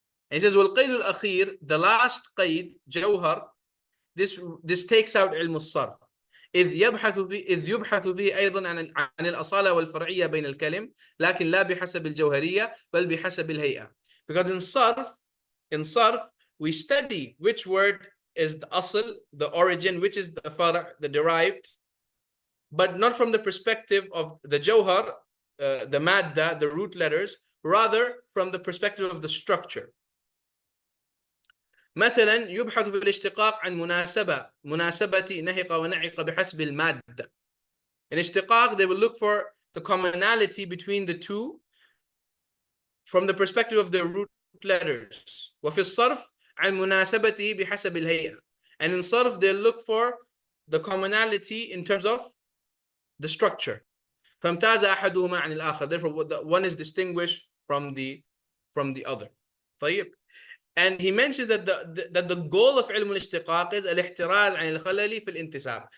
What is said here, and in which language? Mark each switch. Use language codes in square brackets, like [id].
[en] And he says, [ar] وَالْقَيْدُ الْأَخِيرُ, [en] the last qayd, jawhar, this takes out ilm al-sarf. [ar] إذ يبحث فيه أيضا عن الأصالة والفرعية بين الكلم لكن لا بحسب الجوهرية بل بحسب الهيئة. [en] Because in sarf we study which word is the asl, the origin, which is the far', the derived, but not from the perspective of the jawhar, the madda, the root letters, rather from the perspective of the structure. [ar] مثلا يبحث في الاشتقاق عن مناسبة نهق ونعق بحسب المادة. [en] In ishtiqaq, they will look for the commonality between the two from the perspective of the root letters. [ar] وفي الصرف عن مناسبته بحسب الهيئة. [en] And in sarf, they'll look for the commonality in terms of the structure. [ar] فامتاز أحدهما عن الآخر. [en] Therefore, one is distinguished from the other. [ar] طيب. [en] And he mentions that the goal of ilm al-ishtiqaq is al-ihtiraz an al-khalali fi al-intisab.